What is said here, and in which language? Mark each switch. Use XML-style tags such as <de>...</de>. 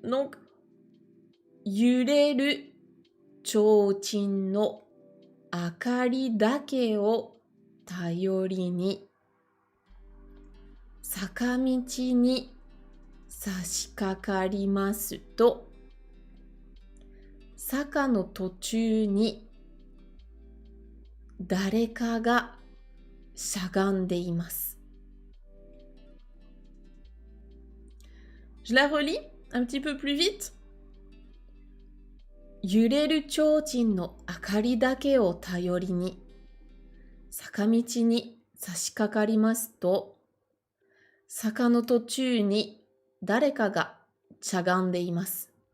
<ja>Donc 揺れる提灯の明かりだけを頼りに坂道に差し掛かりますと坂の途中に誰かがしゃがんでいます。</ja> <fr>Je la relis un petit peu plus vite.</fr> <ja>揺れる提灯の明かりだけを頼りに坂道に差し掛かりますと坂の途中に誰かがしゃがんでいます。</ja>